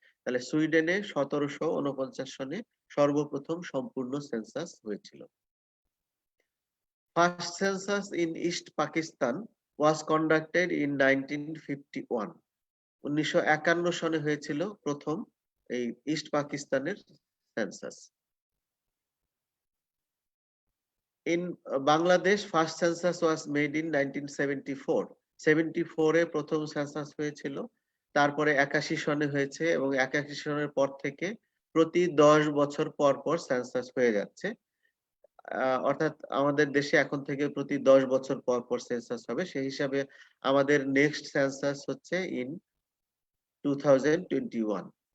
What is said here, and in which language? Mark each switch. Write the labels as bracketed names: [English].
[Bangla] তাহলে সুইডেনে 1749 সনে সর্বপ্রথম সম্পূর্ণ সেন্সাস হয়েছিল। [English] First census in east Pakistan was conducted in 1951। [Bangla] 1951 সনে হয়েছিল প্রথম এই ইস্ট পাকিস্তানের census. [English] In Bangladesh, first census was made in 1974. [Bangla] 74 এ প্রথম সেন্সাস হয়েছিল, তারপরে 81 সনে হয়েছে এবং 81 সনের পর থেকে প্রতি 10 বছর পর পর সেন্সাস হয়ে যাচ্ছে। অর্থাৎ আমাদের দেশে এখন থেকে প্রতি 10 বছর পর পর সেন্সাস হবে। সেই হিসাবে আমাদের নেক্সট সেন্সাস হচ্ছে ইন 2021।